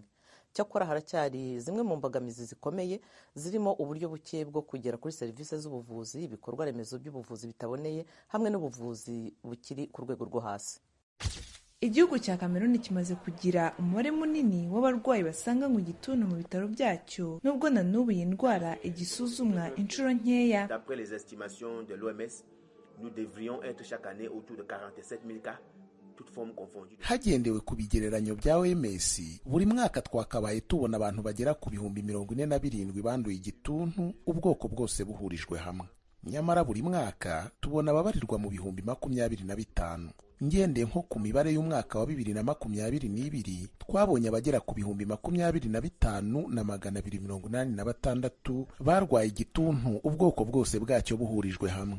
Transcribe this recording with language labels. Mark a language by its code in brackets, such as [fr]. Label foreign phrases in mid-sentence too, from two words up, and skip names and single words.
[rw] Cyakora haracyari zimwe mu mbogamizi zikomeye zirimo uburyo buke bwo kugera kuri serivisi z'ubuvuzi, ibikorwa remezo by'ubuvuzi bitaboneye hamwe n'ubuvuzi bukiri ku rwego rwo hasi. Igihugu cya Cameroon kimaze kugira umubare munini w'abarwayi basanga mu gituntu mu bitaro byacyo, nubwo na n'ubu iyi ndwara igisuzumwa inshuro nkeya. [fr] D'après les estimations de l'OMS, nous devrions être chaque année autour de 47,000 cas, toutes formes confondues. [rw] Hagendewe ku bigereranyo bya OMS, buri mwaka twakabaye tubona abantu bagera ku 47,000 banduye igituntu, ubwoko bwose buhurijwe hamwe. Nyamara buri mwaka tubona ababarirwa mu 25,000. Ngende nko ku mibare y'umwaka wa 2022 twabonye abagera ku 25,286 barwaye igituntu, ubwoko bwose bwacyo buhurijwe hamwe.